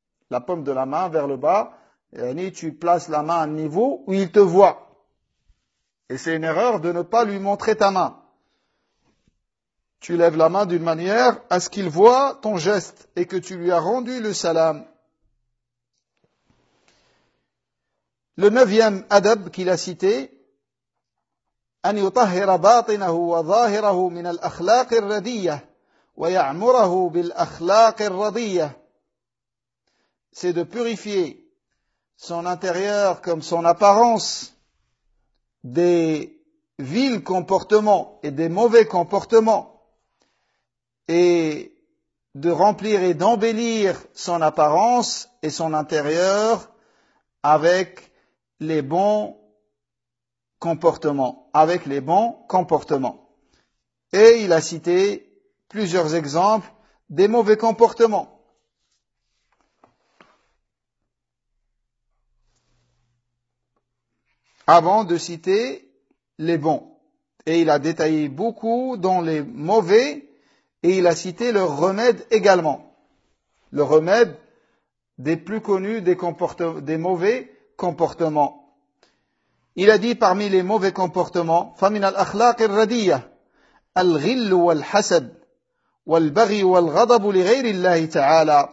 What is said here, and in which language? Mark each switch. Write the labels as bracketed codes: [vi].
[fr] La pomme de la main vers le bas, yani tu places la main à un niveau où il te voit. Et c'est une erreur de ne pas lui montrer ta main. Tu lèves la main d'une manière à ce qu'il voit ton geste et que tu lui as rendu le salam. Le neuvième adab qu'il a cité, [ar] أن يطهر باطنه وظاهره من الأخلاق الردية ويعمره بالأخلاق الرضية. [fr] C'est de purifier son intérieur comme son apparence des vils comportements et des mauvais comportements et de remplir et d'embellir son apparence et son intérieur avec les bons comportements, avec les bons comportements. Et il a cité plusieurs exemples des mauvais comportements. Avant de citer les bons. Et il a détaillé beaucoup dans les mauvais et il a cité le remède également. Le remède des plus connus des mauvais comportements. Il a dit parmi les mauvais comportements, [ar] فَمِنَ الْأَخْلَاقِ الرَّدِيَّةِ الْغِلُّ وَالْحَسَدُ وَالْبَغِي وَالْغَضَبُ لِغَيْرِ اللَّهِ تَعَالَى.